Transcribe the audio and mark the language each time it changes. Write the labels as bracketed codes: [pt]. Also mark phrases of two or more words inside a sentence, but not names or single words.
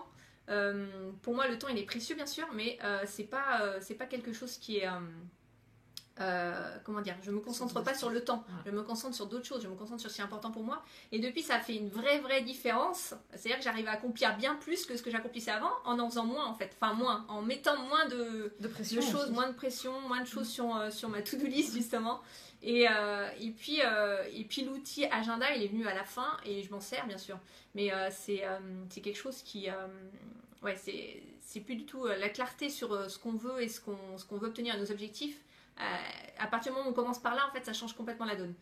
[fr] Pour moi, le temps, il est précieux, bien sûr, mais c'est pas quelque chose qui est comment dire, je me concentre pas sur le temps, je me concentre sur d'autres choses, je me concentre sur ce qui est important pour moi. Et depuis, ça a fait une vraie différence. C'est-à-dire que j'arrive à accomplir bien plus que ce que j'accomplissais avant, en faisant moins en fait. Enfin, moins, en mettant moins de pression, de choses, moins de pression, moins de choses sur ma [en] to-do list [fr] justement. Et puis l'outil agenda, il est venu à la fin et je m'en sers bien sûr. Mais c'est quelque chose qui... ouais, c'est plus du tout la clarté sur ce qu'on veut et ce qu'on veut obtenir à nos objectifs. À partir du moment où on commence par là, en fait, ça change complètement la donne.